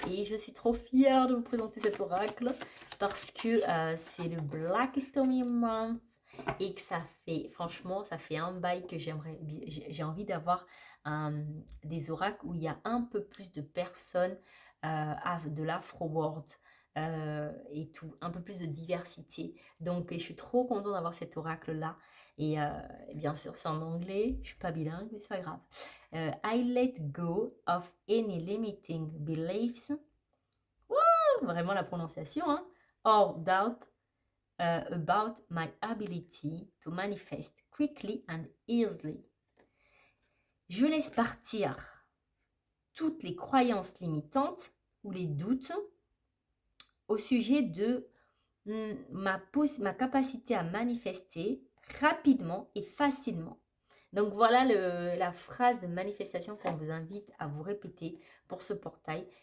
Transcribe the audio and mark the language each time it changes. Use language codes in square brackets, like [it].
[fr] Et je suis trop fière de vous présenter cet oracle parce que c'est le Black Stormy Month et que ça fait, franchement, ça fait un bail que j'ai envie d'avoir des oracles où il y a un peu plus de personnes de l'Afro-World. Et tout, un peu plus de diversité. Donc, je suis trop contente d'avoir cet oracle-là. Et bien sûr, c'est en anglais. Je suis pas bilingue, mais c'est pas grave. [en] I let go of any limiting beliefs. [fr] Vraiment la prononciation, hein? [en] Or doubt about my ability to manifest quickly and easily. [fr] Je laisse partir toutes les croyances limitantes ou les doutes au sujet de ma capacité à manifester rapidement et facilement. Donc voilà la phrase de manifestation qu'on vous invite à vous répéter pour ce portail.